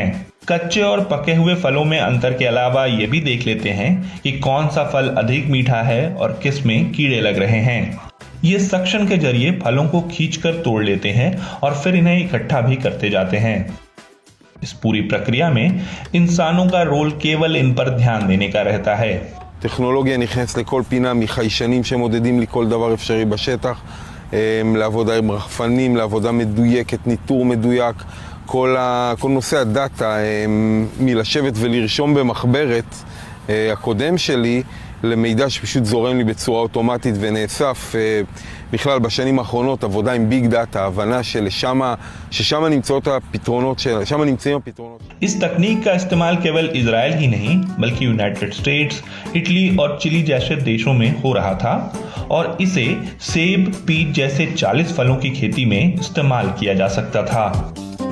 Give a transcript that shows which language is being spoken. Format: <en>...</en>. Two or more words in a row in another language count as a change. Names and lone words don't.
<hi>कच्चे और पके हुए फलों में अंतर के अलावा ये भी देख लेते हैं कि कौन सा फल अधिक मीठा है और किस में कीड़े लग रहे हैं। ये सक्शन के जरिए फलों को खींचकर तोड़ लेते हैं और फिर इन्हें इकट्ठा भी करते जाते हैं। इस पूरी प्रक्रिया में इंसानों का रोल केवल इन पर ध्यान देने का रहता है।</hi> <he>טכנולוגיה נכנסת לכל פינה, מחיישנים שמודדים לי כל דבר אפשרי בשטח, לעבודה עם רחפנים, לעבודה מדויקת, ניטור מדויק, כל נושא הדאטה, מלשבת ולרשום במחברת הקודם שלי, למידע שפשוט זורם לי בצורה אוטומטית ונאסף. בכלל בשנים האחרונות עבודה עם</he> <en>big data,</en> <he>הבנה ששם נמצאים הפתרונות.</he> <hi>इस तकनीक का इस्तेमाल केवल इजराइल ही नहीं बल्कि यूनाइटेड स्टेट्स, इटली और चिली जैसे देशों में हो रहा था और इसे सेब, पीच जैसे 40 फलों की खेती में इस्तेमाल किया जा सकता था।</hi>